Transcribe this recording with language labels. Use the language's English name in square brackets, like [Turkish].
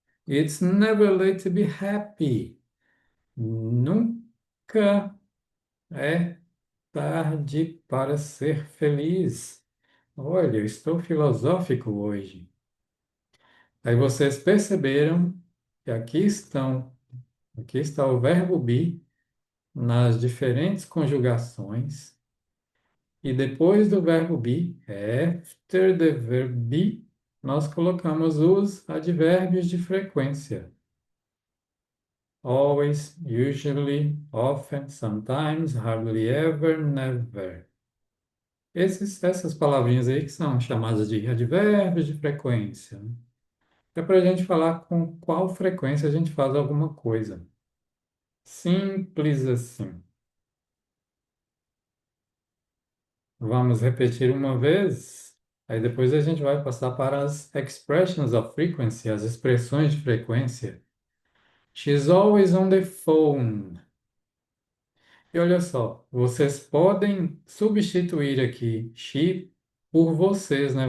[English] It's never late to be happy. [Portuguese] Nunca é tarde para ser feliz. Olha, eu estou filosófico hoje. Aí vocês perceberam que aqui está o verbo be nas diferentes conjugações. E depois do verbo be, [English] after the verb be, [Portuguese] nós colocamos os advérbios de frequência. [English] Always, usually, often, sometimes, hardly ever, never. [Portuguese] Essas palavrinhas aí que são chamadas de advérbios de frequência, né? É para a gente falar com qual frequência a gente faz alguma coisa. Simples assim. Vamos repetir uma vez, aí depois a gente vai passar para as [English] expressions of frequency, [Portuguese] as expressões de frequência. [English] She's always on the phone. [Portuguese] E olha só, vocês podem substituir aqui she por vocês, né?